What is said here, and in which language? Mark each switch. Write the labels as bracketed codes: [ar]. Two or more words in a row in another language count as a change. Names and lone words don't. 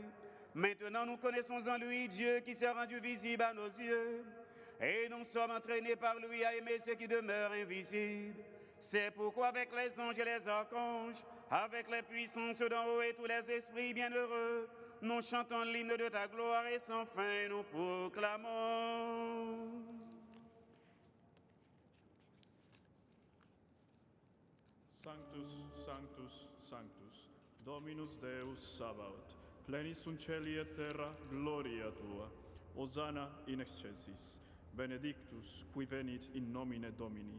[fr] Maintenant, nous connaissons en lui Dieu qui s'est rendu visible à nos yeux, et nous sommes entraînés par lui à aimer ce qui demeure invisible. C'est pourquoi avec les anges et les archanges, avec les puissances d'en haut et tous les esprits bienheureux, nous chantons l'hymne de ta gloire et sans fin nous proclamons. [la] Sanctus, Sanctus, Sanctus, Dominus Deus Sabaoth, plenis sunt cieli et terra, gloria tua. Hosanna in excelsis. Benedictus, qui venit in nomine Domini.